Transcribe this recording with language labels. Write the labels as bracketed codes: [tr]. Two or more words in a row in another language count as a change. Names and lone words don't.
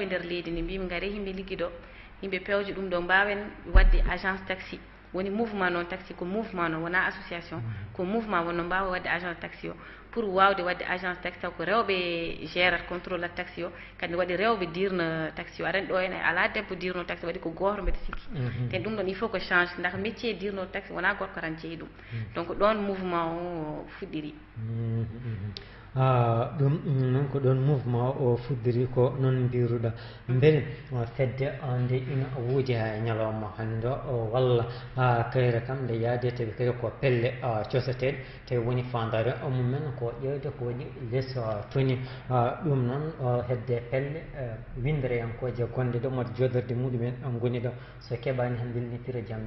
[ff] nder leydi ndi mbimi gaare yimɓe ligguiɗo yimɓe pewje ɗum ɗo mbawen wadde [fr] agence taxi [ff] woni mouvement noon taxi ko mouvement noon wona association ko mouvement wonno mbawa wadde [fr] agence taxi [ff] o pour wawde wadde [fr] agence taxi [ff] taw ko rewɓe gérata contrôle at taxi o kadi waɗi rewɓe dirna taxi o aɗani ɗo ene ala debbo dirno taxi waɗi ko goto mbeɗa sikki ten ɗum ɗon [fr] il faut que change [ff] ndax métier dirno taxi wona gorko tan jeeyi ɗum donc ɗon mouvement o fuɗɗiri ɗum noon ko ɗon mouvement o fuddiri ko noon mbiruɗa beele fedde nde ina wuuji ha ñalawma hande o walla kayre kam nde yaade tawi kadi ko pelle cosateɗe tawi woni fandare mumen ko ƴewde ko waɗi less toni ɗum noon hedde pelle windereyankoje gonɗe ɗo mode jodorde muɗumen goni ɗo so keɓani han billitira jaam